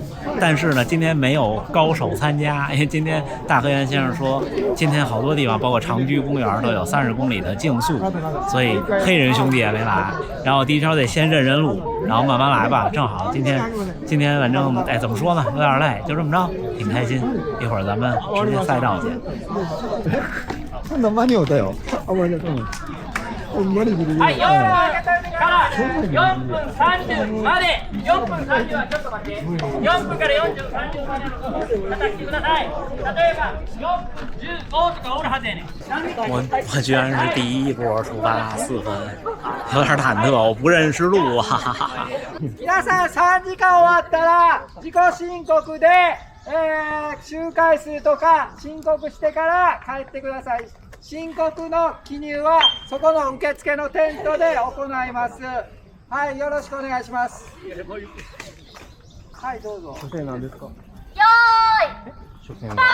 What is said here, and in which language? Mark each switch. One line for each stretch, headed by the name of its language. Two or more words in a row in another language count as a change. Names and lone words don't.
Chinese: 但是呢，今天没有高手参加，因为今天大河原先生说，今天好多地方，包括长居公园都有30公里的竞速，所以黑人兄弟也没来。然后第一条得先认路，然后慢慢来吧。正好今天反正怎么说呢，有点累，就这么着，挺开心。一会儿咱们直接赛道见。
Japanese: 今度間に合うたよ。はい、4分から4分30まで、4分30はちょっと待って、4分から40、30までの方来てください。例えば4分15とかおるはずやねん。
Chinese: 我居然是第一波出发4分，有点忐忑，我不认识路，哈哈哈哈。
Japanese: 皆さん3時間終わったら自己申告で、周回数とか申告してから帰ってください。申告の記入はそこの受付のテントで行います。はい、よろしくお願いします。はい、どうぞ。初戦なんですか？よーい初戦